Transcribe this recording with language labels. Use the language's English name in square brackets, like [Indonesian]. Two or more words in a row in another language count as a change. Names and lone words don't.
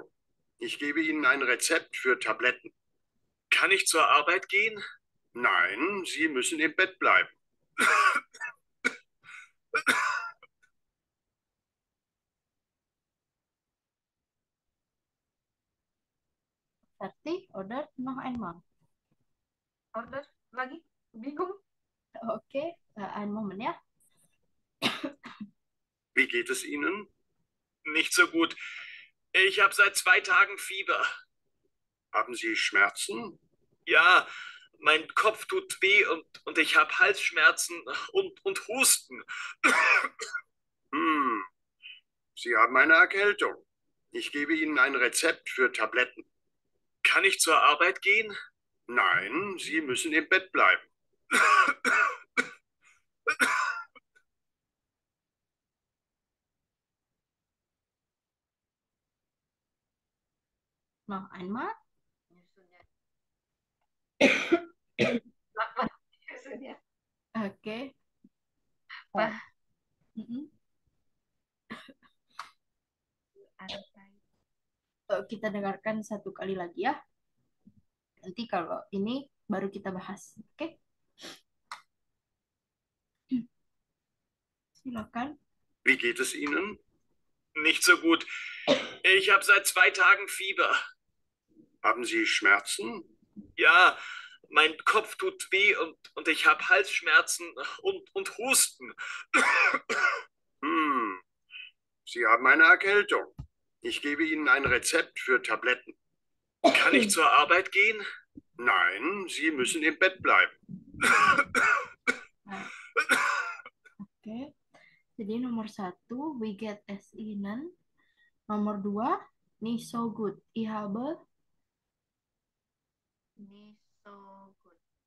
[German] Ich gebe Ihnen ein Rezept für Tabletten. Kann ich zur Arbeit gehen? Nein, Sie müssen im Bett bleiben. Fertig, oder? Noch einmal. [Indonesian] Order lagi. Bingung. Oke, [German] einen Moment ya. Wie geht es Ihnen? Nicht so gut. Ich habe seit 2 Tagen Fieber. Haben Sie Schmerzen? Ja, mein Kopf tut weh und ich habe Halsschmerzen und Husten. Sie haben eine Erkältung. Ich gebe Ihnen ein Rezept für Tabletten. Kann ich zur Arbeit gehen? Nein, Sie müssen im Bett bleiben. Noch einmal. [Indonesian] Nyusunnya. Apa? Nyusunnya. Oke. Apa? Mm-mm. Ada saya. Kita dengarkan satu kali lagi ya. Nanti kalau ini baru kita bahas. Oke? silakan. [German] Wie geht es Ihnen? Nicht so gut. Ich habe seit 2 Tagen Fieber. Haben Sie Schmerzen? Ja, mein Kopf tut weh und ich habe Halsschmerzen und Husten. Hm, Sie haben eine Erkältung. Ich gebe Ihnen ein Rezept für Tabletten. Kann ich zur Arbeit gehen? Nein, Sie müssen im Bett bleiben. [Indonesian] Oke. Jadi nomor 1, [German] we get as ihnen. Nomor 2, nicht so gut. Ich habe, Nicht so gut.